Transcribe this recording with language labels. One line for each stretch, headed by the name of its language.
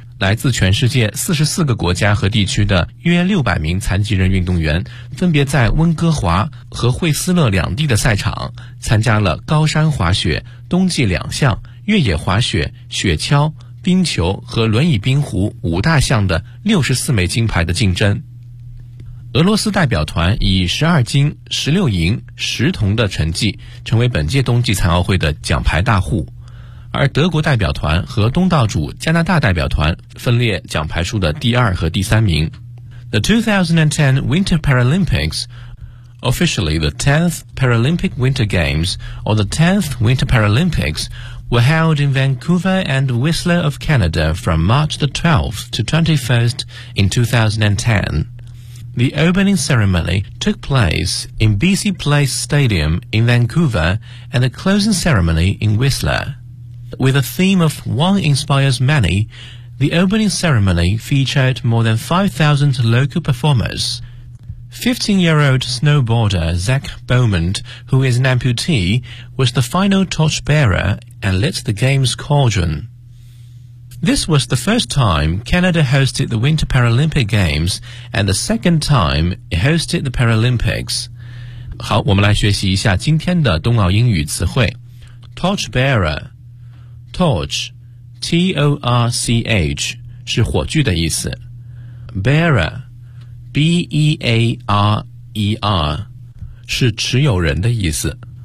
Chinese: 来自全世界44个国家和地区的约600名残疾人运动员分别在温哥华和惠斯勒两地的赛场参加了高山滑雪、冬季两项、越野滑雪、雪橇、冰球和轮椅冰壶五大项的64枚金牌的竞争。俄罗斯代表团以12金、16银、10铜的成绩成为本届冬季残奥会的奖牌大户，而德国代表团和东道主加拿大代表团分列奖牌数的第二和第三名。
English: The 2010 Winter Paralympics, officially the 10th Paralympic Winter Games or the 10th Winter Paralympics, were held in Vancouver and Whistler of Canada from March the 12th to 21st in 2010. The opening ceremony took place in BC Place Stadium in Vancouver and the closing ceremony in Whistler. With a theme of One Inspires Many, the opening ceremony featured more than 5,000 local performers. 15-year-old snowboarder Zach Bowman, who is an amputee, was the final torchbearer and lit the game's cauldron. This was the first time Canada hosted the Winter Paralympic Games and the second time it hosted the Paralympics.
Chinese: 好，我们来学习一下今天的冬奥英语词汇。 Torchbearer. Torch, T-O-R-C-H, 是火炬的意思。 Bearer, B-E-A-R-E-R, 是持有人的意思。